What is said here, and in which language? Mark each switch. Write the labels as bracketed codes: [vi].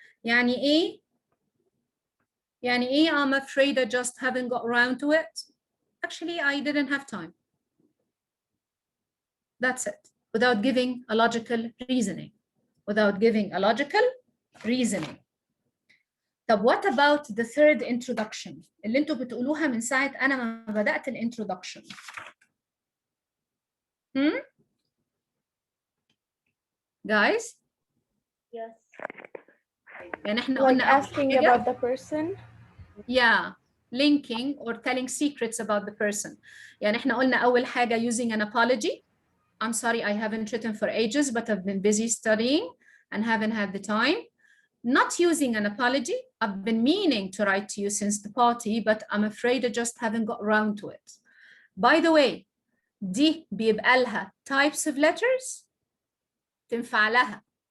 [ar] يعني إيه؟ يعني إيه [en] I'm afraid I just haven't got round to it? Actually, I didn't have time. That's it. Without giving a logical reasoning. Without giving a logical reasoning. [ar] طب [en] what about the third introduction [ar] اللي انتوا بتقولوها من ساعة أنا ما بدأت الانترودكشن؟ Guys? [en] Yes. [ar] يعني احنا [en] Like [ar] قلنا [en] asking about the person. Yeah, linking or telling secrets about the person. [ar] يعني احنا قلنا أول حاجة [en] using an apology. I'm sorry, I haven't written for ages, but I've been busy studying and haven't had the time. Not using an apology. I've been meaning to write to you since the party, but I'm afraid I just haven't got around to it. By the way, [ar] دي بيبقى لها [en] types of letters [ar] تنفع لها.